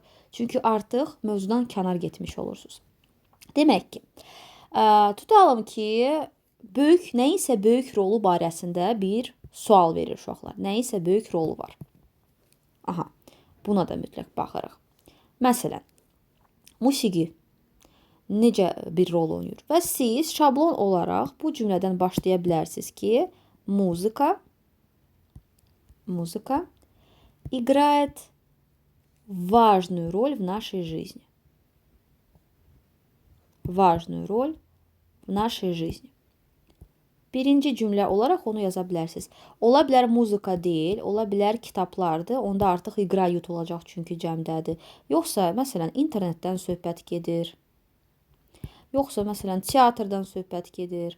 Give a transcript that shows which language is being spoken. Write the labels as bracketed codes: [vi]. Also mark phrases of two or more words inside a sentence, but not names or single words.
[az] Çünki artıq mövzudan kənar getmiş olursunuz. Demək ki, tutalım ki, nəyinsə böyük rolu barəsində bir sual verir uşaqlar. Nəyinsə böyük rolu var. Aha, buna da mütləq baxırıq. Məsələn, musiqi necə bir rol oynayır? Və siz şablon olaraq bu cümlədən başlaya bilərsiniz ki, muzika [ru] играет важную роль в нашей жизни. Важную роль в нашей жизни. [az] Birinci cümlə olaraq onu yaza bilərsiniz. Ola bilər muzika deyil, ola bilər kitablardır. Onda artıq iqra yutulacaq çünki cəmdədir. Yoxsa, məsələn, internetdən söhbət gedir. Yoxsa, məsələn, teatrdan söhbət gedir.